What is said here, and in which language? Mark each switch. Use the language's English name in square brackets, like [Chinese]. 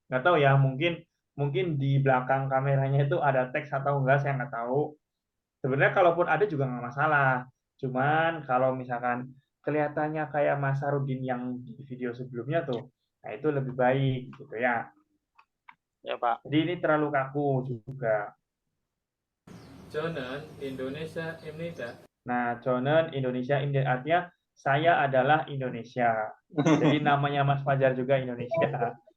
[Indonesian] Nggak tahu ya, mungkin di belakang kameranya itu ada teks atau enggak, saya nggak tahu. Sebenarnya kalaupun ada juga nggak masalah. Cuman kalau misalkan kelihatannya kayak Mas Sarudin yang di video sebelumnya tuh, nah itu lebih baik gitu ya. Ya Pak. Jadi ini terlalu kaku juga. [Korean] 저는 인도네시아입니다. [Indonesian] Nah, 저는 Indonesia, artinya saya adalah Indonesia. Jadi namanya Mas Fajar juga Indonesia.